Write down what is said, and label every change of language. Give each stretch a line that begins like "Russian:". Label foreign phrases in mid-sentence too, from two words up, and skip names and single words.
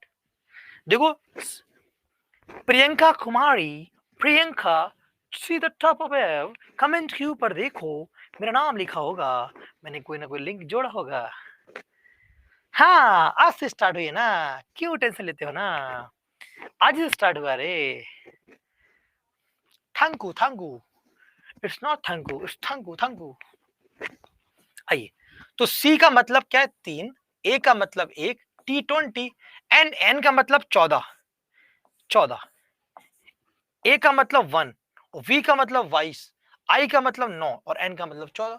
Hindi: देखो प्रियंका कुमारी, प्रियंका
English: see the top of wave,
Hindi: कमेंट के ऊपर देखो मेरा नाम लिखा होगा, मैंने कोई ना कोई लिंक जोड़ा होगा। हाँ आज से स्टार्ट हुई है ना, क्यों टेंशन लेते हो ना, आज से स्टार्ट हुआ रे।
English: thank you thank you, it's not thank you, it's thank you thank you.
Hindi: आइए, तो सी का मतलब क्या है? 3, ए का मतलब 1, T20, एन का मतलब 14, 14, ए का मतलब 1, वी का मतलब 22, आई का मतलब 9 और एन का मतलब 14।